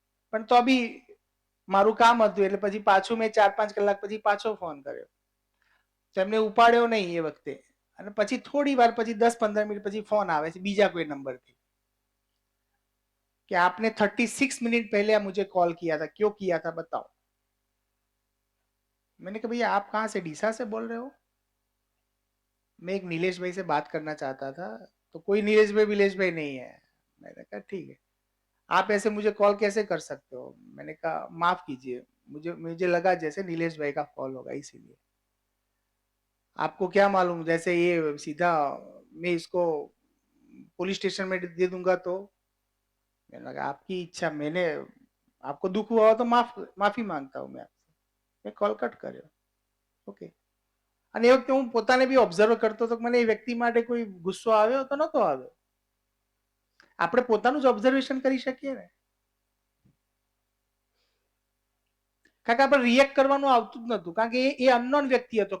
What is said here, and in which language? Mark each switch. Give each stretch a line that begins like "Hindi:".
Gujarati: પણ તો બી મારું કામ હતું એટલે પછી પાછું મેં 4-5 કલાક પછી પાછો ફોન કર્યો, એમને ઉપાડ્યો નહીં એ વખતે. અને પછી થોડી વાર પછી 10-15 મિનિટ પછી ફોન આવે છે બીજા કોઈ નંબરથી
Hindi: कि आपने 36 मिनट पहले मुझे कॉल किया था, क्यों किया था बताओ. मैंने कहा भैया आप कहाँ से, डीसा से बोल रहे हो? मैं एक नीलेश भाई से बात करना चाहता था. तो कोई नीलेश भाई विलेश भाई नहीं है. मैंने कहा ठीक है, आप ऐसे मुझे कॉल कैसे कर सकते हो? मैंने कहा माफ कीजिए, मुझे मुझे लगा जैसे नीलेश भाई का कॉल होगा इसीलिए. आपको क्या मालूम, जैसे ये सीधा मैं इसको पुलिस स्टेशन में दे दूंगा तो मैंने कहा आपकी इच्छा, मैंने आपको दुख हुआ हो तो माफी मांगता हूँ मैं आपसे.
Gujarati: મેં કોલ કટ કર્યો. ઓકે. અને એ વખતે હું પોતાને બી ઓબ્ઝર્વ કરતો હતો કે મને એ વ્યક્તિ માટે કોઈ ગુસ્સો આવ્યો તો નતો આવ્યો. આપણે પોતાનું જ ઓબ્ઝર્વેશન કરી શકીએ ને. કારણ કે આપણે રિએક્ટ કરવાનું આવતું જ નતું, કારણ કે એ અનનોન વ્યક્તિ હતો.